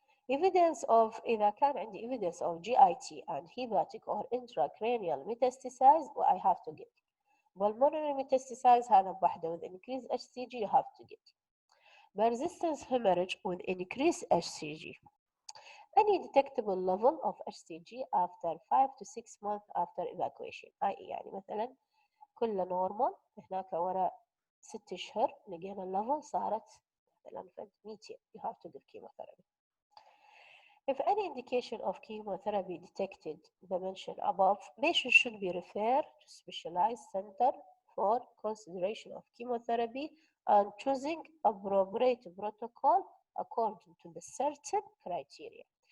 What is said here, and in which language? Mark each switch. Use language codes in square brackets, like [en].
[en] Evidence of [ar] إذا كان عندي [en] evidence of GIT and hepatic or intracranial metastases I have to get. Pulmonary metastases [ar] هذا بوحده [en] with increased HCG you have to get. Persistent hemorrhage with increased HCG. Any detectable level of HCG after 5 to 6 months after evacuation. [ar] يعني مثلا كله نورمال هناك ورا 6 أشهر لقينا الليفل صارت مثلا 200 [en] you have to give chemotherapy. If any indication of chemotherapy detected the mentioned above, patient should be referred to specialized center for consideration of chemotherapy and choosing appropriate protocol according to the certain criteria.